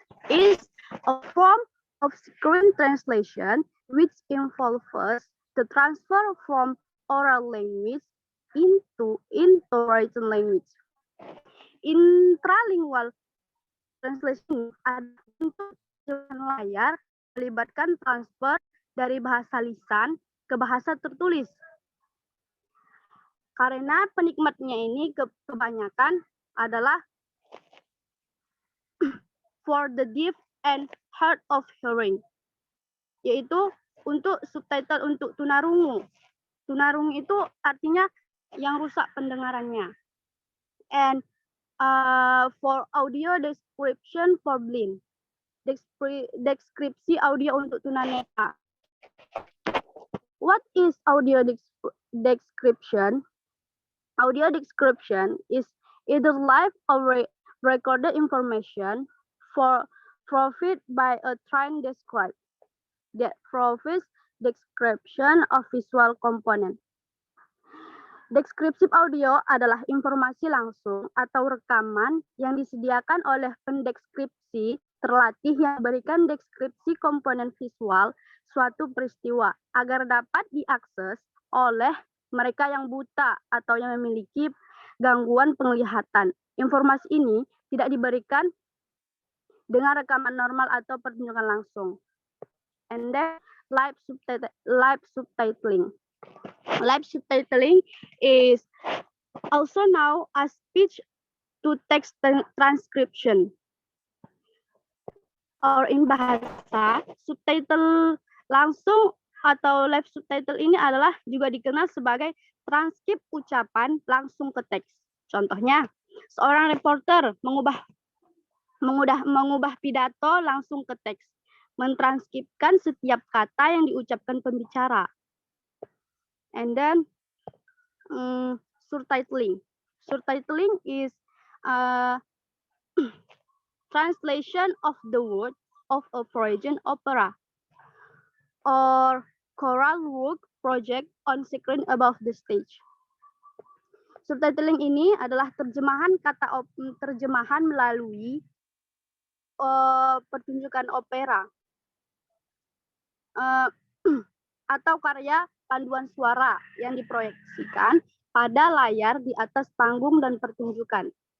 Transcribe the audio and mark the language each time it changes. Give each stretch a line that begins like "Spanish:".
English: Is a form of screen translation which involves the transfer from oral language into written language.
Indonesian: Intralingual translation adalah bentuk layar melibatkan transfer dari bahasa lisan ke bahasa tertulis. Karena penikmatnya ini kebanyakan adalah
English: for the deaf and hard of hearing,
Indonesian: yaitu untuk subtitle untuk tunarungu. Tunarungu itu artinya yang rusak pendengarannya.
English: And for audio description for blind,
Indonesian: deskripsi audio untuk tunanetra.
English: What is audio description? Audio description is either live or recorded information provided by a trained describer that provides description of visual component.
Indonesian: Deskripsi audio adalah informasi langsung atau rekaman yang disediakan oleh pendeskripsi terlatih yang memberikan deskripsi komponen visual suatu peristiwa agar dapat diakses oleh mereka yang buta atau yang memiliki gangguan penglihatan. Informasi ini tidak diberikan dengan rekaman normal atau pertunjukan langsung.
English: And then live subtitling. Live subtitling is also known as speech to text transcription. Or in bahasa,
Indonesian: subtitle langsung atau live subtitle ini adalah juga dikenal sebagai transkrip ucapan langsung ke teks. Contohnya, seorang reporter mengubah pidato langsung ke teks, mentranskripkan setiap kata yang diucapkan pembicara.
English: And then surtitling. Surtitling is translation of the word of a foreign opera or choral work project on screen above the stage.
Indonesian: Subtitling ini adalah terjemahan melalui pertunjukan opera atau karya panduan suara yang diproyeksikan pada layar di atas panggung dan pertunjukan.